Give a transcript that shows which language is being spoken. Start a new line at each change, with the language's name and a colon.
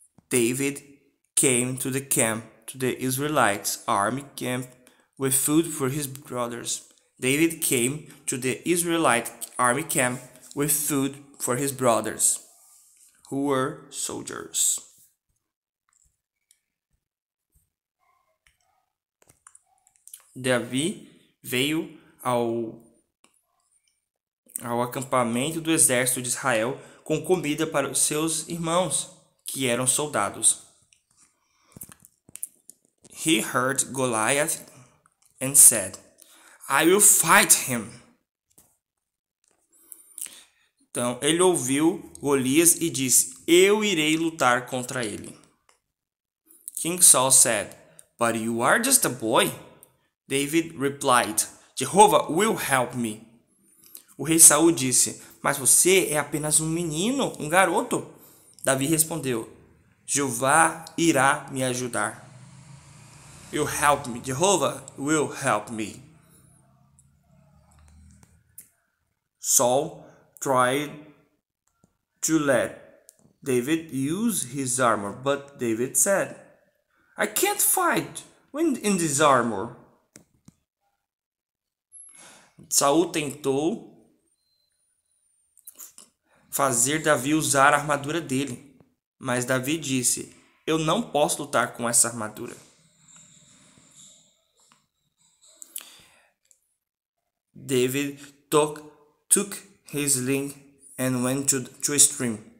English: David came to the Israelites' army camp with food for his brothers. David came to the Israelite army camp with food for his brothers, who were soldiers.
Portuguese: Davi veio ao acampamento do exército de Israel com comida para os seus irmãos, que eram soldados.
English: He heard Goliath and said, "I will fight him."
Portuguese: Então, ele ouviu Golias e disse, "Eu irei lutar contra ele."
English: King Saul said, "But you are just a boy." David replied, "Jehovah will help me."
Portuguese: O rei Saul disse, "Mas você é apenas um menino, um garoto." Davi respondeu, "Jeová irá me ajudar."
English: "You help me. Jehovah will help me." Saul tried to let David use his armor, but David said, "I can't fight in this armor."
Portuguese: Saul tentou fazer Davi usar a armadura dele, mas Davi disse, "Eu não posso lutar com essa armadura."
English: David took his sling and went to a stream.